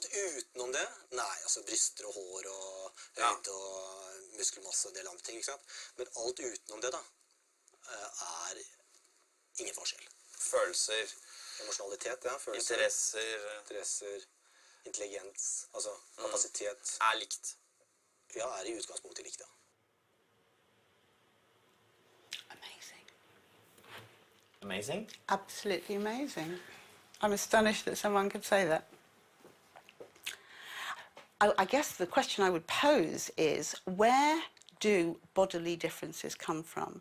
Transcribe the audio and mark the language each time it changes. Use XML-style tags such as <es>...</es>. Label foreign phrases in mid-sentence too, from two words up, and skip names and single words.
<no>Alt utenom det, nei, altså bryster og hår og høyde og muskelmasse og en del andre ting, ikke sant? Men alt utenom det da, ingen forskjell. Følelser, Emosjonalitet, ja. Følelser, interesser, intelligens, altså kapasitet. Likt. Ja, I utgangspunktet likt, ja.</no> <en>Amazing. Amazing? Absolutely amazing. I'm astonished that someone could say that. I guess the question I would pose is, where do bodily differences come from?</en>